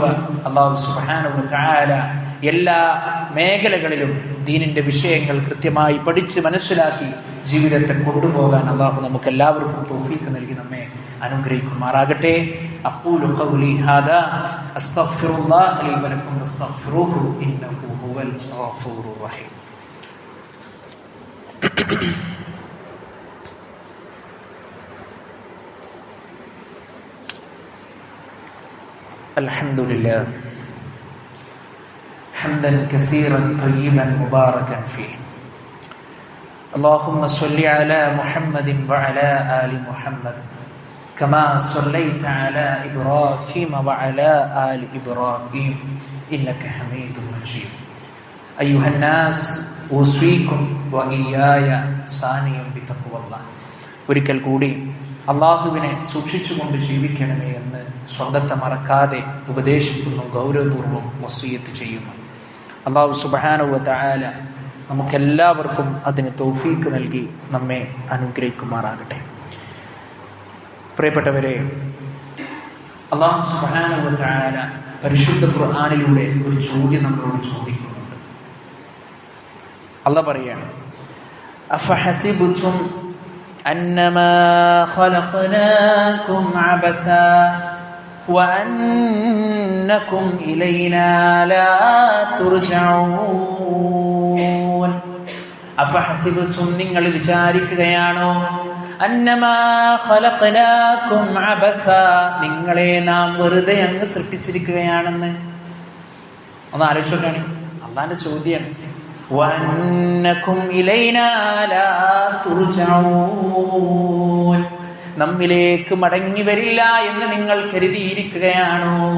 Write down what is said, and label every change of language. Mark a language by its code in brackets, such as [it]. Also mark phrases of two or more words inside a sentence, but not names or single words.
[ar] الله سبحانه وتعالى [ml] എല്ലാ മേഖലകളിലും ദീനിന്റെ വിഷയങ്ങൾ കൃത്യമായി പഠിച്ച് മനസ്സിലാക്കി ജീവിതത്തെ കൊണ്ടുപോകാൻ അല്ലാഹു നമുക്ക് എല്ലാവർക്കും തൗഫീഖ് നൽകി നമ്മെ അനുഗ്രഹിക്കുമാറാകട്ടെ. [ar] أقول قولي هذا أستغفر الله لي ولكم واستغفروه إنه هو الغفور الرحيم. الحمد لله حمدا كثيرا طيبا مباركا فيه. اللهم صل على محمد وعلى آل محمد كما صليت على إبراهيم وعلى آل إبراهيم إنك حميد مجيد. أيها الناس أوصيكم وإياي ثانيا بتقوى الله. [ml] ഒരിക്കൽ കൂടി അള്ളാഹുവിനെ സൂക്ഷിച്ചുകൊണ്ട് ജീവിക്കണമേ എന്ന് സ്വന്തത്തെ മറക്കാതെ ഉപദേശിക്കുന്നു, ഗൗരവപൂർവ്വം വസിയത്ത് ചെയ്യുന്നു. [ar] الله سبحانه وتعالى [ml] നമുക്കെല്ലാവർക്കും അതിന് തൗഫീഖ് നൽകി നമ്മെ അനുഗ്രഹിക്കുമാറാകട്ടെ. പ്രിയപ്പെട്ടവരെ, [ar] الله سبحانه وتعالى [ml] പരിശുദ്ധ ഖുർആനിലൂടെ ഒരു ചോദ്യം നമ്മളോട് ചോദിക്കുന്നുണ്ട്. അള്ളാഹ് പറയാണ്, [ar] അഫഹസിബതും أنما خلقناكم عبثا وأنكم إلينا لا ترجعون. [ml] أفحسبتم നിങ്ങൾ വിചാരിക്കുകയാണോ [ar] أنما خلقناكم عبثا, [ml] നിങ്ങളെ നാം വെറുതെ അങ്ങ് സൃഷ്ടിച്ചിരിക്കുകയാണെന്ന്? ഒന്ന് ആലോചിച്ചോക്കാണ്, അള്ളാന്റെ ചോദ്യമാണ്. [ar] وأنكم إلينا لا ترجعون, [ml] നമ്മിലേക്ക് മടങ്ങി വരില്ല എന്ന് നിങ്ങൾ കരുതിയിരിക്കുകയാണോ?